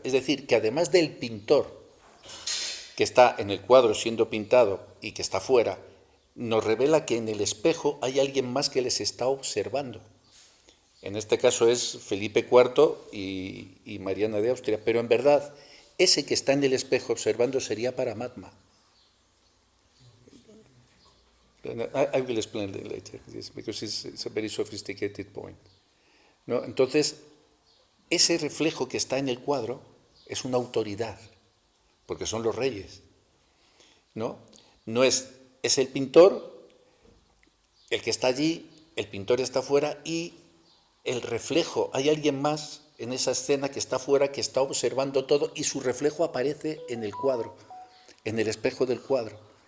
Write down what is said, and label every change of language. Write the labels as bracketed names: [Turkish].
[Spanish] Es decir, que además del pintor que está en el cuadro siendo pintado y que está fuera, nos revela que en el espejo hay alguien más que les está observando. En este caso es Felipe IV y Mariana de Austria, pero en verdad ese que está en el espejo observando sería Paramatma. [English] I will explain it later, because it's a very sophisticated point. [Spanish] ¿No? Entonces, ese reflejo que está en el cuadro es una autoridad, porque son los reyes. No es el pintor el que está allí, el pintor está fuera y el reflejo, hay alguien más en esa escena que está fuera, que está observando todo, y su reflejo aparece en el cuadro, en el espejo del cuadro.